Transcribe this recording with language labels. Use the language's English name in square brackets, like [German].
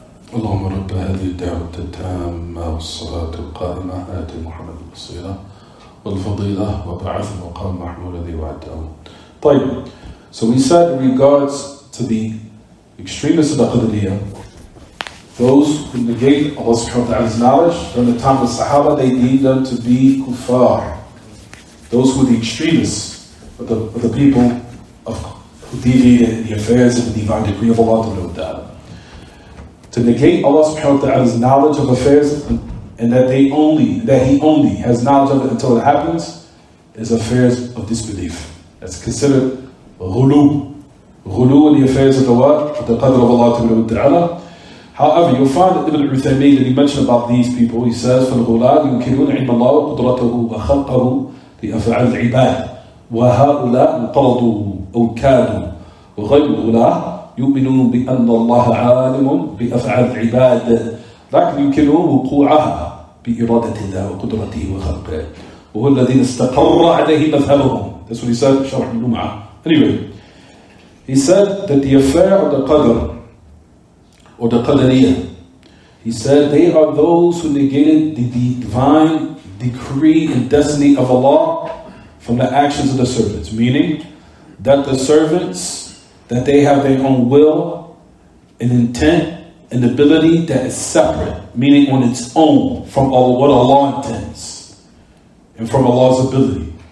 [Arabic] اللهم رب هذه الدعوة التامة والصلاة القائمة آت محمد الوسيلة والفضيلة وبعث مقام محمود الذي وعدته. طيب. [English] So we said in regards to the extremists of the Qadariyah, those who negate Allah subhanahu wa ta'ala's knowledge, during the time of the Sahaba, they deemed them to be kuffar. Those who were the extremists of the people who deviated the affairs of the divine decree of Allah subhanahu wa ta'ala. To negate Allah subhanahu wa ta'ala's knowledge of affairs and that He only has knowledge of it until it happens is affairs of disbelief. That's considered ghulu. Ghulu in the affairs of the what? Of the qadr of Allah subhanahu wa ta'ala. However, you'll find that Ibn Uthaymeen, that he mentioned about these people, he says, [Arabic] فَالْغُلَاء يُنْكِرُونَ عِلْمَ اللَّهِ وَقُدْرَتَهُ وَخَلْقَهُ لِأَفْعَالِ الْعِبَادِ وَهَؤُلَاء انقرضوا أو كادوا وغير الغلاة يؤمنون بأن الله عالم بأفعال العباد لكن يمكنون وقوعها بإرادة الله وقدرته وخلقه وهو الذين استقر عليه مذهبهم. [English] That's what he said, شرح الجمعة. Anyway, he said that the affair of the qadr or the qadariyah, he said they are those who negated the divine decree and destiny of Allah from the actions of the servants, meaning that the servants, that they have their own will and intent and ability that is separate, meaning on its own from what Allah intends and from Allah's ability.